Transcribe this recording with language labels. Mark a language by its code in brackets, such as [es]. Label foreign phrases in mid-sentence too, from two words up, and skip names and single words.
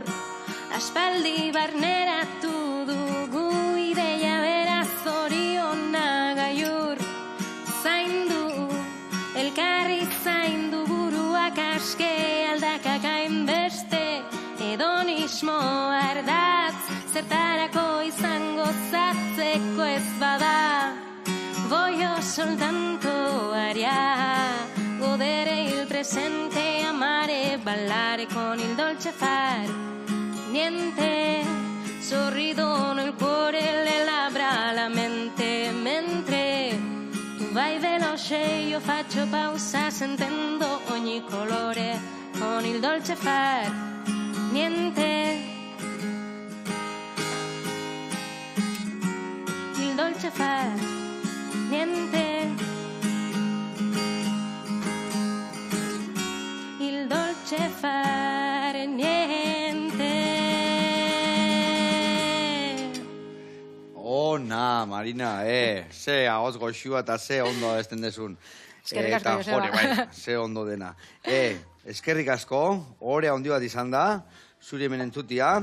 [eu] Aspaldi barneratu dugu ideia beraz zoriona gaiur. Zaindu, elkarri zaindu buruak aske aldakak hainbeste. Hedonismo ardatz, zertarako izango zatzeko ez bada. [it] Voy soltanto aria, godere il presente, amare, ballare con il dolce far niente. Sorrido nel cuore, le labbra, la mente, mentre tu vai veloce, io faccio pausa sentendo ogni colore con il dolce far niente. Il dolce far niente. Il dolce fare niente. [eu] Ona, Marina, ze ahots goxua eta ze ondo esten dezun. Eskerrik asko, Eta Joseba. jore, bai, ze ondo dena. Eskerrik asko, orea ondi bat izan da, zuri hemen entzutia.